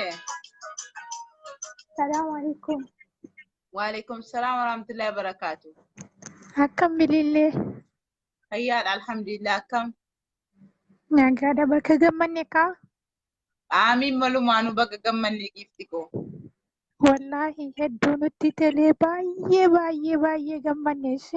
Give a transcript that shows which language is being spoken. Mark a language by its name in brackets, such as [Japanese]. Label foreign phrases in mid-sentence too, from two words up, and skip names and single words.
[Arabic] السلام عليكم. وعليكم السلام ورحمة الله وبركاته. [Oromo] Akkam bilillee. Hayya alhamdulillah akkam. Nagaadha bakka gammanne kaa. Amin malumaanu bakka gammanne gifti ko. Wallahi hedduu nutti tolee baay'ee gammanneesse.